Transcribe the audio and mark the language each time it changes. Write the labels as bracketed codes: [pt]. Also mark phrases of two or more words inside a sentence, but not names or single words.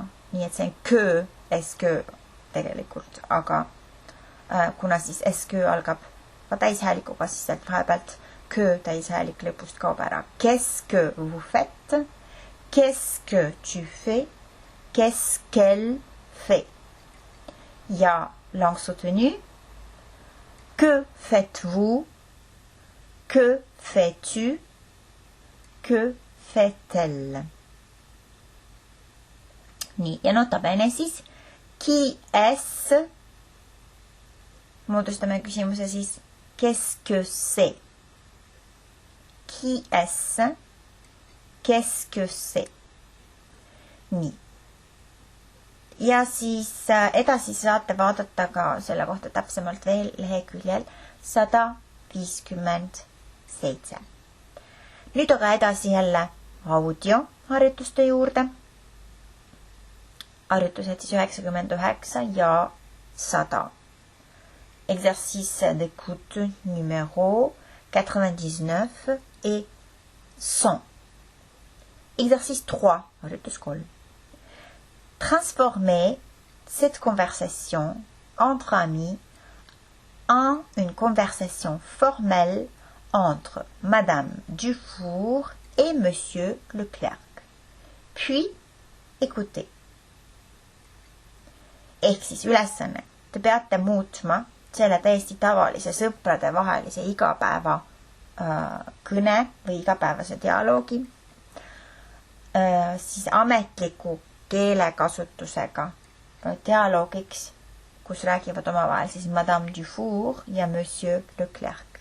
[et] Nii et see on que, est-ce tegelikult, aga kuna siis est-ce algab täishäälikuga, siis sealt vahepealt que täishäälik lõpust kaob ära. [fr] Qu'est-ce que vous faites? Qu'est-ce que tu fais? Qu'est-ce qu'elle fait? Ja langue soutenue. Que faites-vous? Que fais-tu? Que fait-elle? [et] Nii, ja [la] nota bene [et] siis. [fr] Qui est-ce? [et] Moodustame küsimuse siis. [fr] Qu'est-ce que c'est? Qui est-ce? Qu'est-ce que c'est? [et] Nii. Ja siis edasi saate vaadata ka selle kohta täpsemalt veel leheküljel 157. Nüüd aga edasi jälle audioharjutuste juurde. Harjutused siis 99 ja 100. [fr] Exercice d'écoute numéro 99 et 100. Exercice 3, harjutus 3. Transformer cette conversation entre amis en une conversation formelle entre Madame Dufour et Monsieur Leclerc. Puis, écoutez. [et] Ehk siis ülesanne. Te peate muutma selle täiesti tavalise sõprade vahelise igapäeva kõne või igapäevase dialoogi siis ametliku keelekasutusega dialoogiks, kus räägivad omavahel siis Madame Dufour ja Monsieur Leclerc.